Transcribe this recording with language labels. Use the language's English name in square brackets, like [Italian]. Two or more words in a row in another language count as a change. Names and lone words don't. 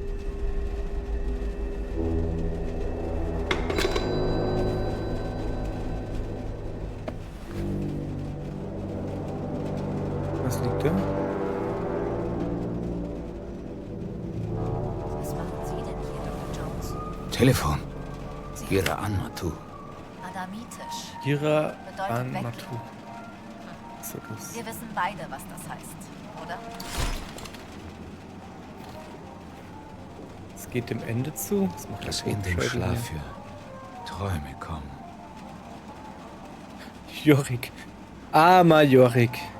[German] Was liegt da? Was machen Sie denn hier, Dr. Jones? Telefon. Gira Anmatu. Adamitisch. Gira Bedeutet an weggehen. Matu. So, das. Wir wissen beide, was das heißt, oder? Es geht dem Ende zu. Das macht Dass der in dem Schädel Schlaf hier. für Träume kommen. Jorik. Armer Jorik.